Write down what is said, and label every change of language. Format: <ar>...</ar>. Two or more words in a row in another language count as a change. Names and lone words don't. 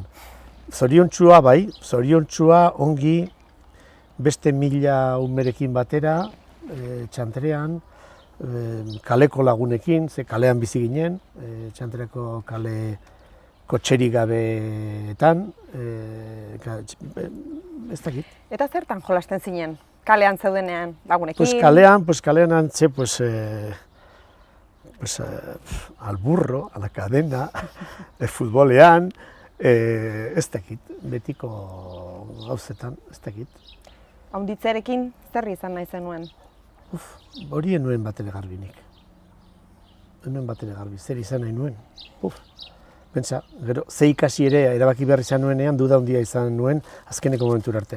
<eu>Zoriontsua bai, zoriontsua ongi beste 1000 umerekin batera, txantrean, kaleko lagunekin, ze kalean bizi ginen, txantreako kale kotxerik gabeetan, ez dakit. Eta zertan jolasten zinen, kalean zeudenean lagunekin? Kalean antze,</eu> <es>al burro, a la cadena,</es> <eu>futbolean, ez dakit, betiko gauzetan, ez dakit. Haunditzerekin zer izan nahi zenuen? Hori enuen batere garbinik. Zer izan nahi nuen. Pentsa, gero, ze ikasi ere erabaki behar izan nuenean, duda handia izan nuen azkeneko momentura arte.</eu>